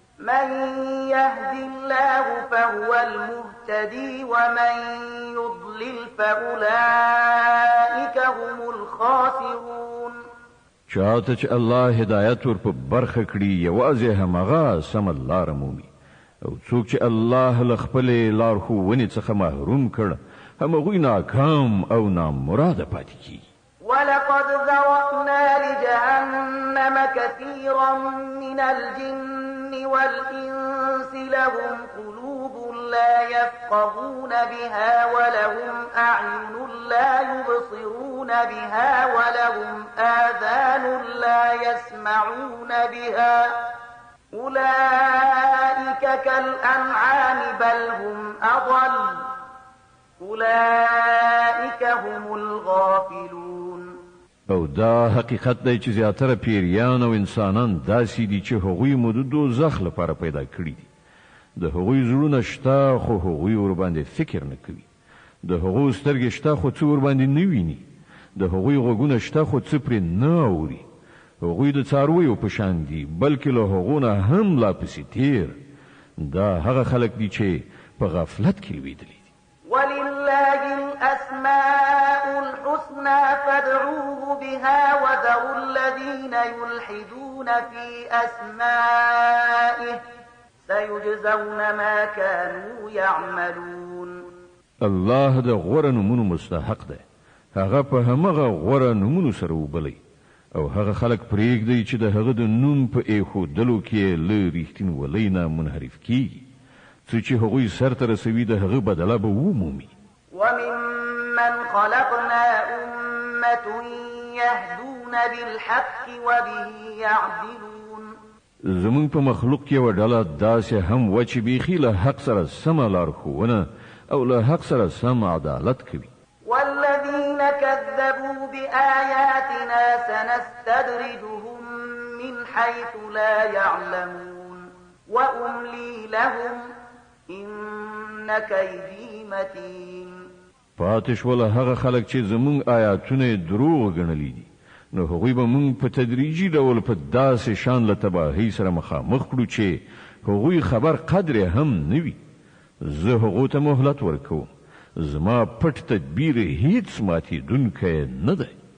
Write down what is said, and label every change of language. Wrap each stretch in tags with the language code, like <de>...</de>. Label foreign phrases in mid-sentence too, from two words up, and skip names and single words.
<ar>من يهد الله فهو المهتدي ومن يضلل فأولئك هم الخاسرون.</ar> <ps>چاته چې الله هدایت ور په برخه کړي، یوازې همغه سمه لاره مومي، او څوک چې الله له خپلې لارښوونې څخه محروم کړ، همغوی ناکام او نامراده پاتې کیږي.</ps> <ar>ولقد ذرأنا لجهنم كثيرا من الجن والإنس لهم قلوب لا يفقهون بها ولهم أعين لا يبصرون بها ولهم آذان لا يسمعون بها أولئك كالأنعام بل هم أضل أولئك هم الغافلون.</ar> <ps>او دا حقیقت دی چې زیاتره پیریان او انسانان داسې دي چې هغوی مو د دوزخ لپاره پیدا کړي دي. د هغوی زړونه شته، خو هغوی ور باندې فکر نه کوي. د هغوی سترګې شته، خو څه ور باندې نه ویني. د هغوی غوږونه شته، خو څه پرې نه اوري. هغوی د څارویو په شان دي، بلکې له هغو نه هم لا پسې تیر. دا هغه خلک دي چې په غفلت کې لویدلي دي.</ps> <ar>ولله الأسماء الحسنى فادعوه بها وذروا الذين يلحدون في أسمائه سيجزون ما كانوا يعملون.</ar> <ps>الله د غوره نومونو مستحق دی. هغه په همغه غوره نومونو سره وبلئ. او هغه خلک پرېږدئ چې د هغه د نوم په ایښودلو کې له رښتینولۍ نه منحرف کیږي. څه چې هغوی سرته رسوي، د هغه بدله به ومومي.</ps> <ar>وممن خلقنا أمة يهدون بالحق وبه يعدلون.</ar> <ps>زموږ په مخلوق کې یوه ډله داسې هم وه چې بیخي له حق سره سمه لارښوونه او له حق سره سم عدالت کوي.</ps> <ar>والذين كذبوا بآياتنا سنستدرجهم من حيث لا يعلمون وأملي لهم إن كيدي متين.</ar> <ps>پاتې شول هغه خلک چې زموږ آیاتونه یې دروغ ګڼلي دي، نو هغوی به موږ په تدریجي ډول په داسې شان له تباهۍ سره مخامخ کړو چې هغوی خبر قدر هم نه وي. زه هغو ته مهلت ورکوم. زما پټ تدبیر هیڅ ماتېدونکی نه دی.</ps>